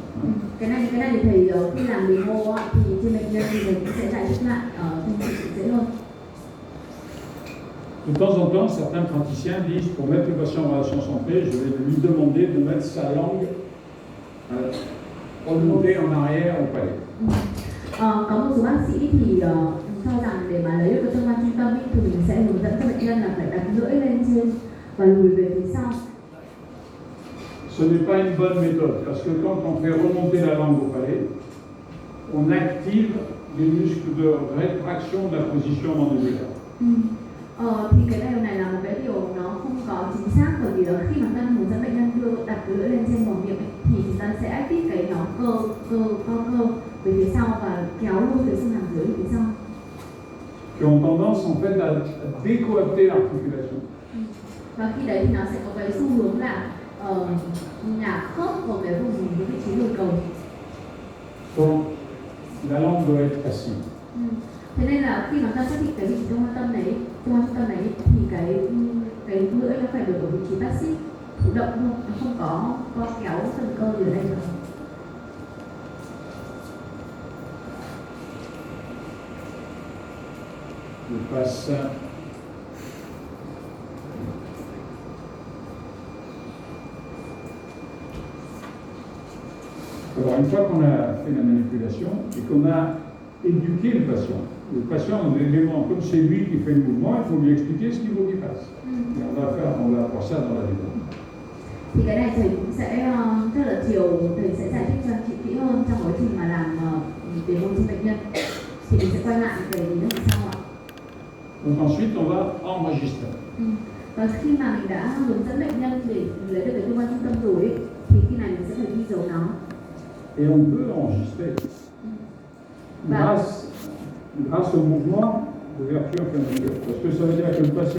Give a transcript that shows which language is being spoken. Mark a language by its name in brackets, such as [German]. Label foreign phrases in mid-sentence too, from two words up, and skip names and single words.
[Vietnamese] Cái này thì thầy khi làm demo thì trên bệnh nhân thì mình cũng sẽ giải thích lại thông tin dễ hơn. [French] De temps en temps, certains praticiens disent pour mettre le patient en relation centrée, je vais lui demander de mettre sa langue remontée en arrière au palais. [Vietnamese] Có một số bác sĩ thì cho rằng để mà lấy được cái tương quan trung tâm thì mình sẽ hướng dẫn cho bệnh nhân là phải đặt lưỡi lên trên và lùi về phía sau. [French] Ce n'est pas une bonne méthode, parce que quand on fait remonter la langue au palais, on active les muscles de rétraction de la position mandibulaire. [Vietnamese] Thì cái điều này là một cái điều nó không có chính xác, bởi vì khi mà ta hướng dẫn bệnh nhân đặt cái lưỡi lên trên vòng miệng thì chúng ta sẽ active cái nhóm cơ về phía sau và kéo luôn cái xương hàm dưới về phía sau. [French] Qui ont tendance en fait à décoapter l'articulation. [Vietnamese] Và khi đấy thì nó sẽ có cái xu hướng là nhả khớp vào cái vùng cái vị trí đùi cầu. [French] Donc la langue doit être assise. [Vietnamese] Thế nên là khi mà ta xác định cái vị trí trung tâm đấy thì cái lưỡi nó phải được ở vị trí passive, thụ động thôi, nó không có kéo phần cơ ở đây được. [French] Je passe. Alors, une fois qu'on a fait la manipulation et qu'on a éduqué le patient a un élément, comme c'est lui qui fait le mouvement, il faut lui expliquer ce qu'il faut qu'il fasse. Et on va faire ça dans la démo. [Vietnamese] Thì cái này thầy cũng sẽ rất là chiều thầy sẽ giải thích cho chị kỹ hơn trong quá trình mà làm demo trên bệnh nhân. Thì mình sẽ quay lại về lý luận sau ạ. [French] Donc ensuite on va enregistrer. [Vietnamese] Và khi mà mình đã hướng dẫn bệnh nhân để lấy được cái cơ quan trung tâm rồi ấy, thì khi này mình sẽ phải ghi dấu nó. [French] Et on peut enregistrer grâce au mouvement d'ouverture canalique. Parce que ça veut dire que le patient